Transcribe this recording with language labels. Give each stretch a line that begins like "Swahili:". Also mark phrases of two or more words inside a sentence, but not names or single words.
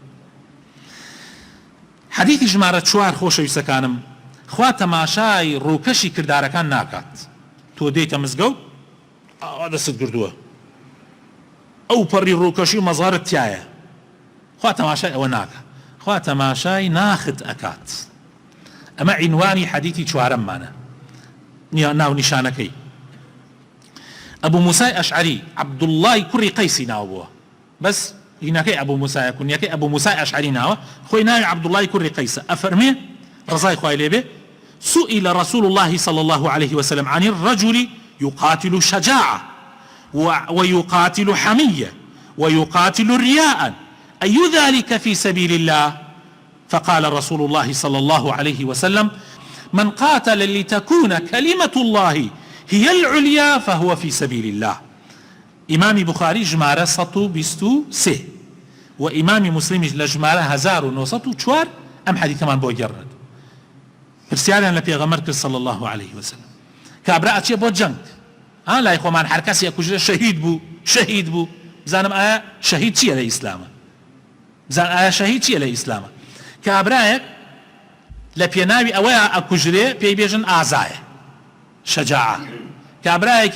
Central Kurdish: حەدیثی ژمارە 4 خۆشەویستەکانم خوا تەماشای ڕووکەشی کردارەکان ناکات تۆ دێیتە مزگەوت ئەوە دەست گردووە ئەو پەڕی ڕووکەشی و مەزارت تایە خوا تەماشای ئەوە ناکات خوا تەماشای ناخت ئەکات ئەمە عینوانی حەدیثی 4مانە ناو نیشانەکەی ئەبوو موسای ئەشعەری عەبدوڵڵای کوڕی قەیسی ناو بووە بەس هینەکەی ئەبوو موسایە کونیەکەی ئەبوو موسای ئەشعەری ناوە خۆی ناوی عەبدوڵڵای کوڕی قەیسە ئەفەرمێ رضاي خوای لێبێ
Arabic: سئل رسول الله صلى الله عليه وسلم عن الرجل يقاتل شجاعة ويقاتل حمية ويقاتل رياء أي ذلك في سبيل الله فقال رسول الله صلى الله عليه وسلم من قاتل لتكون كلمة الله هي العليا فهو في سبيل الله
Central Kurdish: إمام بخاري جمارة 123 وإمام مسلم لجمارة 1904 أم حديث كمان بو جرد پرسیاریان لە پێغەمبەر کرد
Arabic: صلی الله عليه وسلم
Central Kurdish: کابرا ئەچێ بۆ جەنگ لای خۆمان هەر کەسێ کوژرە شەهید بوو بزانم ئایا شەهید چییە لە ئیسلامە بزان ئایا شەهید چییە لە ئیسلامە کابرایەک لە پێناوی ئەوەیە ئەکوژرێ پێی بێژن ئازایە شەجاعە کابرایەکی